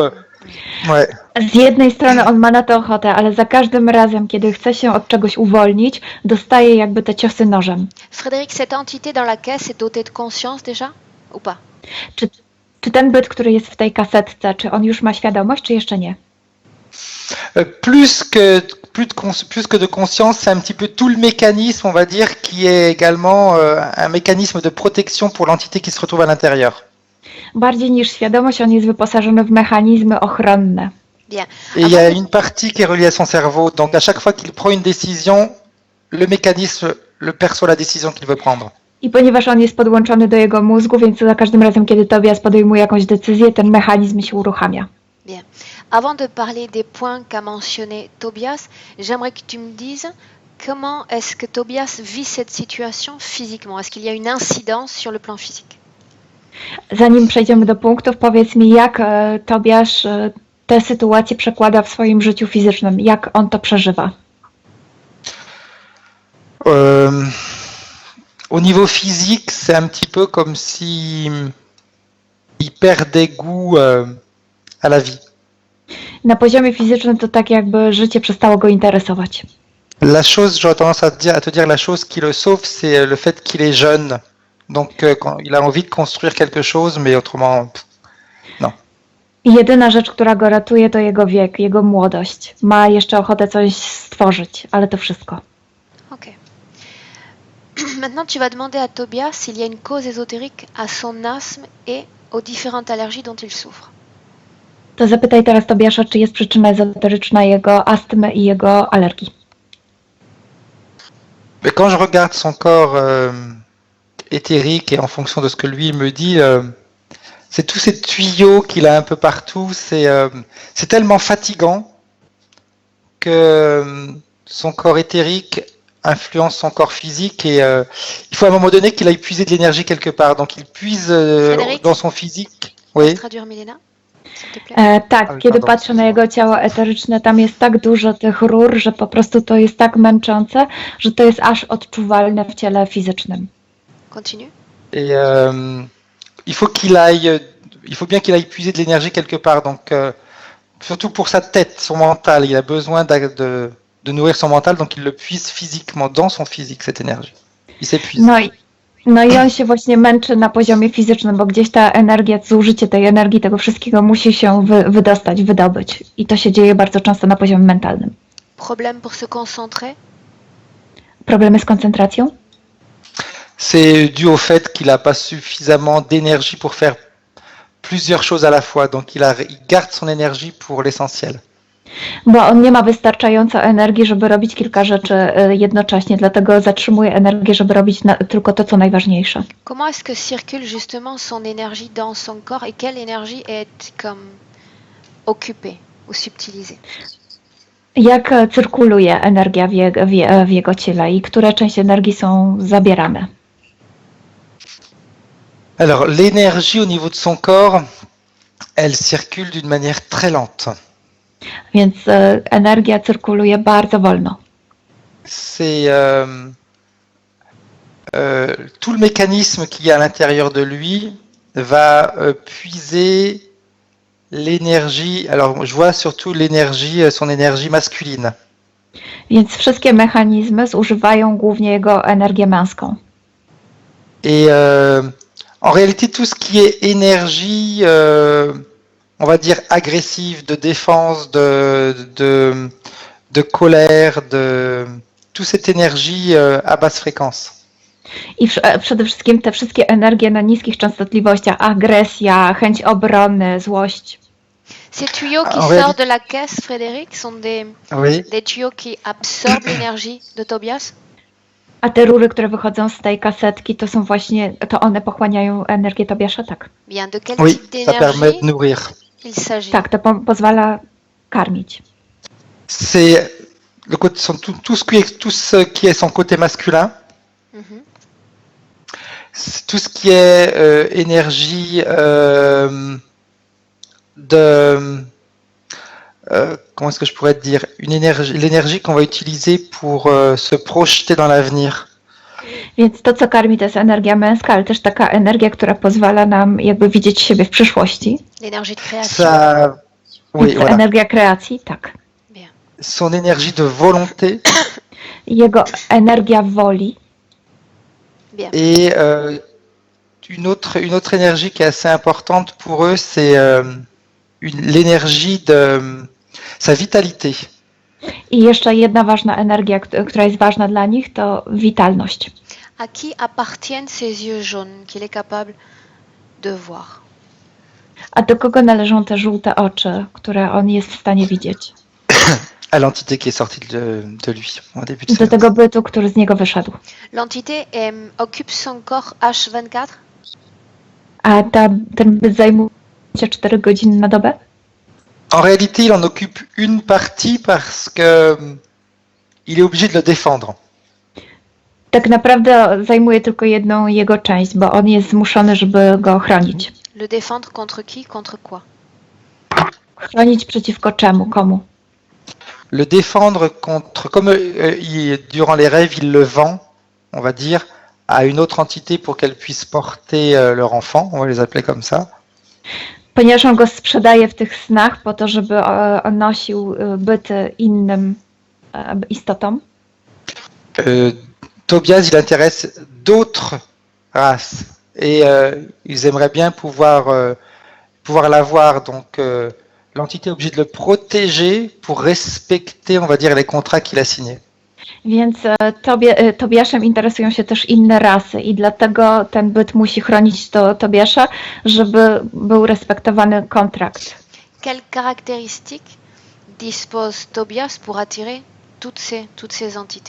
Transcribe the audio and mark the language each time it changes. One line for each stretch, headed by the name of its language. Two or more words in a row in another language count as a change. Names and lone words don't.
French: Ouais.
Polish: Z jednej strony on ma na to ochotę, ale za każdym razem, kiedy chce się od czegoś uwolnić, dostaje jakby te ciosy nożem.
French: Frédéric, cette entité dans la caisse est dotée de conscience déjà ou pas?
Polish: Czy ten byt, który jest w tej kasetce, czy on już ma świadomość, czy jeszcze nie?
French: Plus que de conscience, c'est un petit peu tout le mécanisme, on va dire, qui est également un mécanisme de protection pour l'entité qui se retrouve à l'intérieur.
Polish: Bardziej niż świadomość, on jest wyposażony w mechanizmy ochronne.
French: Bien. Et il y a une partie qui est reliée à son cerveau, donc à chaque fois qu'il prend une décision, le mécanisme le perçoit la décision qu'il veut prendre.
Polish: I ponieważ on jest podłączony do jego mózgu, więc za każdym razem, kiedy Tobias podejmuje jakąś decyzję, ten mechanizm się uruchamia.
French: Bien. Avant de parler des points qu'a mentionné Tobias, j'aimerais que tu me dises comment est-ce que Tobias vit cette situation physiquement? Est-ce qu'il y a une incidence sur le plan physique?
Polish: Zanim przejdziemy do punktów, powiedz mi, jak Tobiasz tę sytuację przekłada w swoim życiu fizycznym, jak on to przeżywa?
French: Au niveau physique, c'est un petit peu comme si il perdait goût à la vie.
Polish: Na poziomie fizycznym to tak, jakby życie przestało go interesować.
French: La chose, j'aurais tendance à te dire la chose qui le sauve, c'est le fait qu'il est jeune. Donc quand il a envie de construire quelque chose, mais autrement, non.
Polish: I jedyna rzecz, która go ratuje, to jego wiek, jego młodość. Ma jeszcze ochotę coś stworzyć, ale to wszystko.
French: Ok. Maintenant, tu vas demander à Tobias s'il y a une cause ésotérique à son asthme et aux différentes allergies dont il souffre.
Polish: To zapytaj teraz Tobiasza, czy jest przyczyna ezoteryczna jego astmy i jego alergii.
French: Mais quand je regarde son corps éthérique et en fonction de ce que lui me dit, c'est tous ces tuyaux qu'il a un peu partout, c'est tellement fatigant que son corps éthérique influence son corps physique et il faut à un moment donné qu'il aille puiser de l'énergie quelque part. Donc il puise dans son physique. Oui. Traduire Milena, s'il te plaît.
Polish: Tak, kiedy patrzę na jego ciało eteryczne, tam jest tak dużo tych rur, że po prostu to jest tak męczące, że to jest aż odczuwalne w ciele fizycznym.
French: Continue. Et il faut bien qu'il aille puiser de l'énergie quelque part. Donc surtout pour sa tête, son mental, il a besoin de nourrir son mental, donc il le puise physiquement, dans son physique, cette énergie. Il s'épuise.
Polish: No i on się właśnie męczy na poziomie fizycznym, bo gdzieś ta energia, zużycie tej energii, tego wszystkiego musi się wydostać, wydobyć. I to się dzieje bardzo często na poziomie mentalnym.
French: Problème pour se concentrer?
Polish: Problemy z koncentracją?
French: C'est dû au fait qu'il n'a pas suffisamment d'énergie pour faire plusieurs choses à la fois. Donc il garde son énergie pour l'essentiel.
Polish: Bo on nie ma wystarczająco energii, żeby robić kilka rzeczy jednocześnie, dlatego zatrzymuje energię, żeby robić tylko to, co najważniejsze.
French: Comment est-ce que circule justement son énergie dans son corps et quelle énergie est comme occupée ou subtilisée?
Polish: Jak cyrkuluje energia w jego ciele i które części energii są zabierane?
French: Alors l'énergie au niveau de son corps, elle circule d'une manière très lente.
Polish: Więc energia cyrkuluje bardzo wolno.
French: C'est tout le mécanisme qu'il y a à l'intérieur de lui va puiser l'énergie. Alors je vois surtout l'énergie, son énergie masculine.
Polish: Więc wszystkie mechanizmy zużywają głównie jego energię męską.
French: Et en réalité, tout ce qui est énergie, on va dire agressive, de défense, de colère, toute cette énergie à basse fréquence.
Polish: I przede wszystkim te wszystkie energie na niskich częstotliwościach, agresja, chęć obrony, złość.
French: Ces tuyaux qui En sortent réalité- de la caisse, Frédéric, sont Oui. des tuyaux qui absorbent l'énergie de Tobias?
Polish: A te rury, które wychodzą z tej kasetki, to są właśnie, to one pochłaniają energię Tobiasza, tak?
French: Bien, de quel Oui, type ça permet d'énergie de nourrir. il s'agit?
Polish: Tak, to pozwala karmić.
French: C'est le côté, tout ce qui est son côté masculin, Mhm. c'est tout ce qui est énergie comment est-ce que je pourrais te dire, l'énergie qu'on va utiliser pour se projeter dans l'avenir.
Polish: Więc to, co karmi, to jest energia męska, ale też taka energia, która pozwala nam jakby widzieć siebie w przyszłości.
French: L'énergie de création. Ça, oui,
Polish: Więc
French: voilà.
Polish: energia kreacji, tak.
French: Bien. Son énergie de volonté
Polish: Jego energia woli
French: Bien. et une autre énergie qui est assez importante pour eux, c'est l'énergie de sa vitalité.
Polish: i jeszcze jedna ważna energia, która jest ważna dla nich, to witalność.
French: À qui appartiennent ces yeux jaunes qu'il est capable de voir?
Polish: A do kogo należą te żółte oczy, które on jest w stanie widzieć?
French: À l'entité qui est sortie de lui au début de
Polish: Do
French: séance.
Polish: tego bytu, który z niego wyszedł.
French: L'entité occupe son corps H24?
Polish: A ten byt zajmuje się 4 godziny na dobę?
French: En réalité, il en occupe une partie parce que il est obligé de le défendre.
Polish: Tak naprawdę zajmuje tylko jedną jego część, bo on jest zmuszony, żeby go chronić.
French: Le défendre contre qui? Contre quoi?
Polish: Chronić przeciwko czemu? Komu?
French: Le défendre contre, comme durant les rêves, il le vend, on va dire, à une autre entité pour qu'elle puisse porter leur enfant, on va les appeler comme ça.
Polish: Ponieważ on go sprzedaje w tych snach po to, żeby on nosił byty innym istotom.
French: Tobias, il intéresse d'autres races et ils aimeraient bien pouvoir l'avoir. Donc l'entité est obligée de le protéger pour respecter, on va dire, les contrats qu'il a signés.
Polish: Więc Tobiaszem interesują się też inne rasy i dlatego ten byt musi chronić Tobiasza, żeby był respektowany kontrakt.
French: Quelles caractéristiques dispose Tobias pour attirer toutes ces entités?